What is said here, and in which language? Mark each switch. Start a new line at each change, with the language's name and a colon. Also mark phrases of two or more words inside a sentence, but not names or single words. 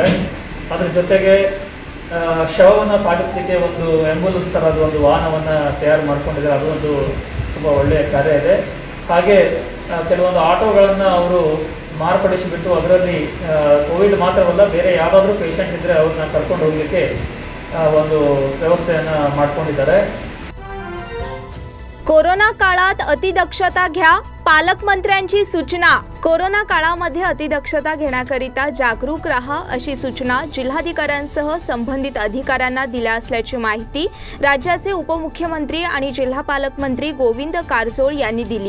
Kannada: ಅದ್ರ ಜೊತೆಗೆ ಶವವನ್ನು ಸಾಗಿಸಲಿಕ್ಕೆ ಒಂದು ಆಂಬ್ಯುಲೆನ್ಸ್ ಥರದ ಒಂದು ವಾಹನವನ್ನು ತಯಾರು ಮಾಡ್ಕೊಂಡಿದ್ದಾರೆ, ಅದು ಒಂದು ತುಂಬ ಒಳ್ಳೆಯ ಕಾರ್ಯ ಇದೆ। ಹಾಗೆ ಕೆಲವೊಂದು ಆಟೋಗಳನ್ನು ಅವರು ಮಾರ್ಪಡಿಸಿಬಿಟ್ಟು ಅದರಲ್ಲಿ ಕೋವಿಡ್ ಮಾತ್ರವಲ್ಲ ಬೇರೆ ಯಾವುದಾದ್ರೂ ಪೇಷಂಟ್ ಇದ್ದರೆ ಅವ್ರನ್ನ ಕರ್ಕೊಂಡು ಹೋಗಲಿಕ್ಕೆ ಒಂದು ವ್ಯವಸ್ಥೆಯನ್ನು ಮಾಡ್ಕೊಂಡಿದ್ದಾರೆ।
Marathi: कोरोना काळात अतिदक्षता घ्या, पालकमंत्र्यांची सूचना। कोरोना काळामध्ये अतिदक्षता घेण्याकरिता जागरूक राहा अशी सूचना जिल्हाधिकाऱ्यांसह संबंधित अधिकाऱ्यांना दिल्या असल्याची माहिती राज्याचे उपमुख्यमंत्री आणि जिल्हा पालकमंत्री गोविंद कारजोळ यांनी दिली।